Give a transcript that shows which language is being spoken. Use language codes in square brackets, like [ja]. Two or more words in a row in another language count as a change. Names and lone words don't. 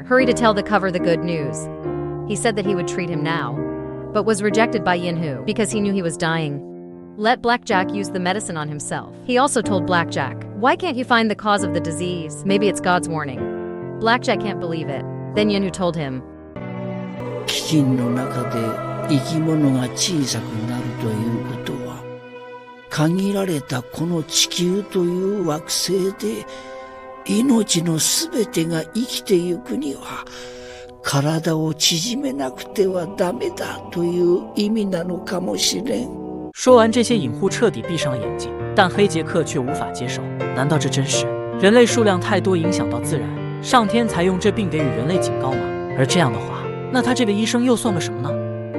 [en] Hurry to tell the cover the good news. He said that he would treat him now, but was rejected by Yinhu because he knew he was dying. Let Blackjack use the medicine on himself. He also told Blackjack, why can't you find the cause of the disease? Maybe it's God's warning. Blackjack can't believe it. Then Yinhu told him, [ja] 生き物が小さくなるということは、限られたこの地球という惑星で命のすべてが生きてゆくには体を縮めなくてはダメだという意味なのかもしれん。 [zh] 说完这些，隐户彻底闭上了眼睛，但黑杰克却无法接受。难道这真是人类数量太多影响到自然，上天才用这病给予人类警告吗？而这样的话，那他这位医生又算个什么呢？